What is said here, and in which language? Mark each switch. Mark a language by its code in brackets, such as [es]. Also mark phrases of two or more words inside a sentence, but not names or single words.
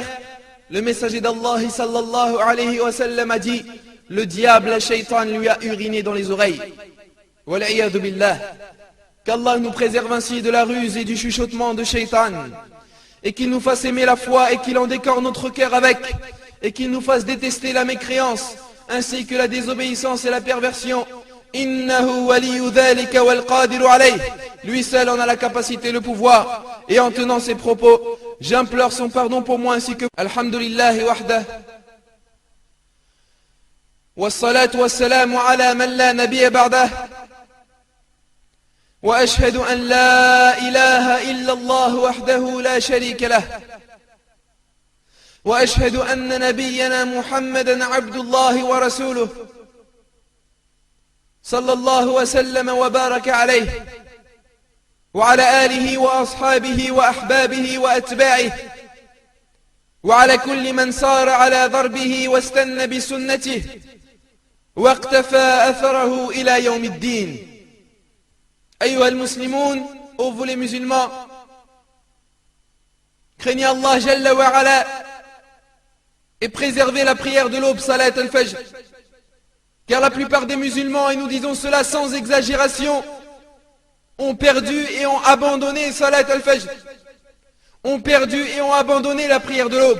[fr] Le messager d'Allah [ar] صلى الله عليه وسلم [fr] a dit: le diable, le shaitan, lui a uriné dans les oreilles. [ar] والعياذ بالله. [fr] Qu'Allah nous préserve ainsi de la ruse et du chuchotement de shaitan, et qu'il nous fasse aimer la foi et qu'il en décore notre cœur avec, et qu'il nous fasse détester la mécréance ainsi que la désobéissance et la perversion. [ar] إنه ولي ذلك والقادر عليه. [fr] Lui seul en a la capacité, le pouvoir. Et en tenant ces propos, j'implore son pardon pour moi ainsi que [ar] الحمد لله وحده. والصلاة والسلام على من لا نبي بعده وأشهد أن لا إله إلا الله وحده لا شريك له وأشهد أن نبينا محمدا عبد الله ورسوله صلى الله وسلم وبارك عليه وعلى آله وأصحابه وأحبابه وأتباعه وعلى كل من سار على ضربه واستنى بسنته واقتفى أثره إلى يوم الدين. أيها المسلمون, [fr] ô vous les musulmans, craignez Allah [ar] جل وعلا [fr] et préservez la prière de l'aube, [ar] صلاة الفجر. [fr] Car la plupart des musulmans, et nous disons cela sans exagération, ont perdu et ont abandonné [ar] صلاة الفجر, [fr] ont perdu et ont abandonné la prière de l'aube.